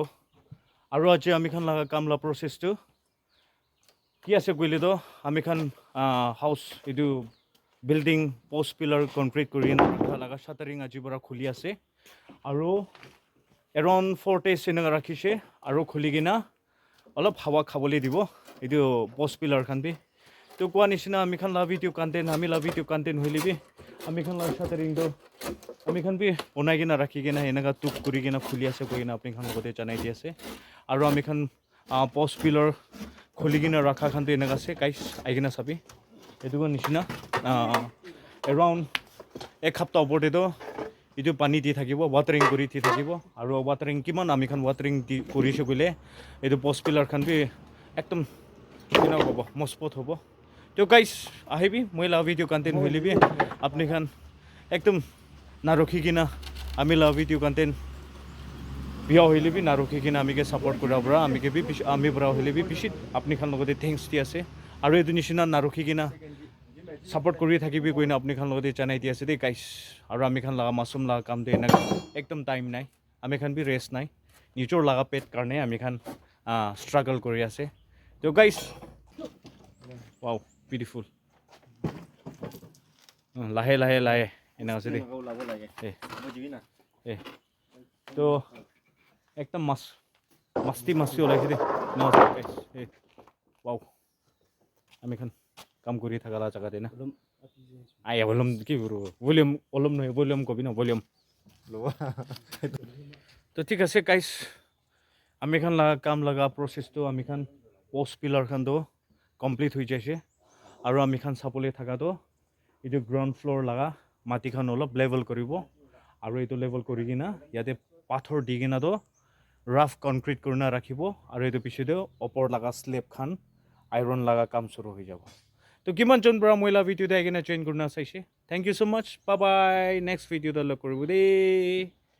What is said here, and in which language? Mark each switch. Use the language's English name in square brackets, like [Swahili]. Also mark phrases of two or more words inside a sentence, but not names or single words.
[Naga Pidgin] और आज आमी खान लगा काम ला प्रोसेस तो कि आसे गइले तो आमी खान हाउस इदु बिल्डिंग [English] post pillar concrete [Naga Pidgin] करि ना लगा शटरिंग আজি बरा खुली आसे और [English] around 4 days [Naga Pidgin] सेना राखिसे और खुली किना अलप हावा खाबले दिबो इदु [English] post pillar [Naga Pidgin] खान भी तो कोआ निसिना आमी खान ला [English] video content [Naga Pidgin] आमी ला [English] video content [Naga Pidgin] होइले भी आमी खान ला शटरिंग तो आमी खान भी बनाई किना राखी किना एनागा टुक करि किना खुली आसे कइना आपनि खान लगते जानाइ दि आसे और आमी खान [English] post pillar [Naga Pidgin] खुली किना राखा खान तो एनागा से गाइस आइगिना साबि एदुगो निसिना अराउंड एक हप्ता ओपरते तो इदु पानी दि थाकिबो वाटारिंग करि थि थाकिबो और वाटारिंग किमान आमी खान वाटारिंग दि करिसे गले एदु [English] post pillar [Naga Pidgin] खान भी एकदम किना होबो मजबूत होबो तो गाइस आहिबि मोइला [English] video content [Naga Pidgin] होइले भी आपनि खान एकदम ना रखी किना आमी ला वीडियो कंटेंट बिया होइले भी ना रखी किना आमी के सपोर्ट करा बरा आमी के भी आमी बरा होइले भी पिसित आपनि खान लगते थैंक्स दि आसे और एदु निसिना ना रखी किना सपोर्ट करि थाकिबि कइना आपनि खान लगते जानाइ दि आसे दे गाइस और आमी खान लगा मासुम लगा काम दे ना एकदम टाइम नाइ आमी खान भी रेस्ट नाइ निजोर लगा पेट करने आमी खान स्ट्रगल करि आसे तो गाइस [English] wow beautiful [Naga Pidgin] लाहे लाहे लाहे एना से दे ए तो एकदम मस्ती ओलाइसे दे ना गाइस ए वाओ आमी खान काम करि थाकाला जगह देना आया वॉल्यूम की ब्रो वॉल्यूम नहीं वॉल्यूम को भी ना वॉल्यूम [Hindi] तो ठीक है [Naga Pidgin] गाइस आमी खान लगा काम लगा प्रोसेस तो आमी खान [English] post pillar [Naga Pidgin] खान तो कमप्लीट हो जाइसे और आमी खान सापले थाका तो इदु [English] ground floor [Naga Pidgin] लगा माटी खान अलप लेवल करिबो और इदु लेवल करि किना याते पाथर दि किना तो [English] rough concrete [Naga Pidgin] करना राखिबो और इदु पिछे तो ऊपर लगा स्लैब खान आयरन लगा काम शुरू हो जाबो तो किमान जन बरा मोइला वीडियो दे किना जॉइन करना चाइसे [English] thank you so much bye bye next video [Naga Pidgin] द लक करबो दे।